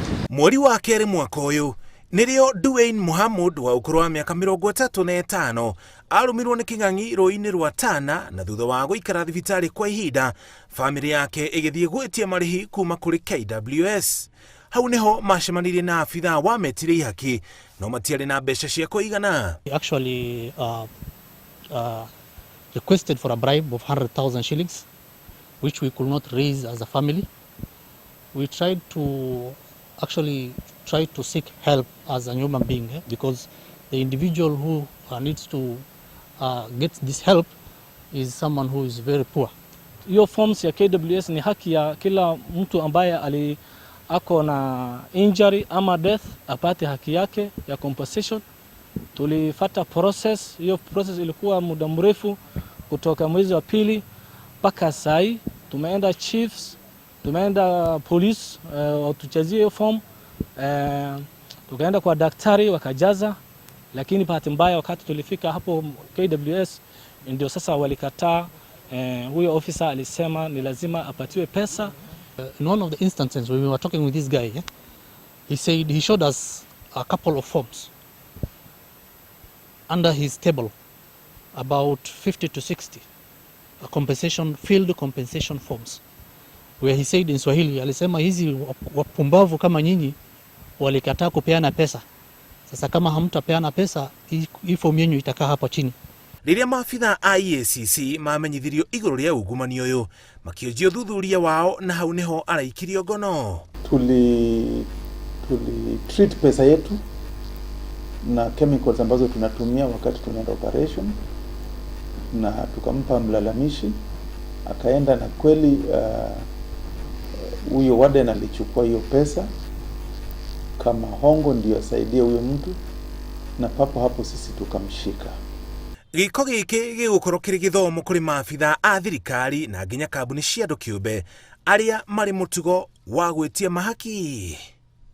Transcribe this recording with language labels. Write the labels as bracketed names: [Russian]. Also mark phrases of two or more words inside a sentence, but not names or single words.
[Kikuyu] Mweri wa keri mwaka uyu nirio Dwayne Mohamud wa ukuru wa miaka 35 arumirwo ni king'ang'i rũĩ-inĩ rwa Tana na thutha wa guikara thibitari kwa ihinda, family yake igithie gwitia marihi kuma kuri KWS. Hau niho macemanirie na afitha wa metire ihaki no matiari na mbeca cia kuigana. [English] He actually requested for a bribe of 100,000 shillings which we could not raise as a family. We tried to seek help as a human being because the individual who needs to get this help is someone who is very poor. [Swahili] Hiyo forms ya KWS ni haki ya kila mtu ambaye ako na injury ama death apate haki yake ya compensation. Tulifata process, hiyo process ilikuwa muda mrefu kutoka mwezi wa pili mpaka sai. Tumeenda chiefs, tumeenda police watuchazie hiyo form, tukaenda kwa daktari wakajaza, lakini bahati mbaya wakati tulifika hapo KWS ndio sasa walikataa. Huyo officer alisema ni lazima apatiwe pesa. [English] In one of the instances when we were talking with this guy, he showed us a couple of forms under his table, about 50 to 60 field compensation forms, where he said in Swahili, [Swahili] alisema hizi wapumbavu kama nyinyi walikataa kupeana pesa. Sasa kama hamtapeana pesa, hii form yenu itakaa hapa chini. [Kikuyu] Riria maafitha a EACC mamenyithirio iguru ria ungumani uyu makionjio thuthuria wao na hau niho araikirio ngono. [Swahili] Tuli treat pesa yetu na chemicals ambazo tunatumia wakati tunaenda operation, na tukampa mlalamishi akaenda, na kweli huyo warden alichukua hiyo pesa kama hongo ndio asaidie huyo mtu, na papo hapo sisi tukamshika. [Kikuyu] Giko giki gigukorwo kiri githomo kuri maafitha a thirikari na nginya kambuni cia andu kiumbe aria mari mutugo wa gwitia mahaki.